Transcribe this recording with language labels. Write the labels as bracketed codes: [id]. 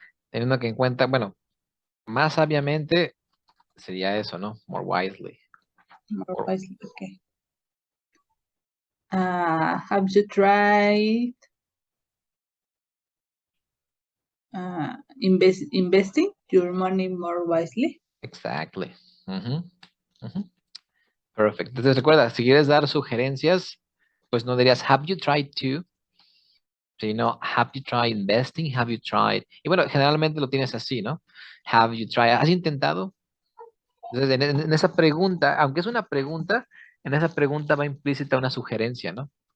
[es] teniendo que en cuenta, bueno, más sabiamente sería eso, ¿no? [en] More wisely. More Or- wisely, okay. Have you tried investing your money more wisely? exactly. Ujú, ujú. Perfect. [es] Entonces recuerda, si quieres dar sugerencias, pues no dirías, [en] have you tried to? [es] Sino, [en] have you tried investing? Have you tried? [es] Y bueno, generalmente lo tienes así, ¿no? [en] Have you tried? [es] ¿Has intentado? Entonces, en esa pregunta, aunque es una pregunta, en esa pregunta va implícita una sugerencia, ¿no?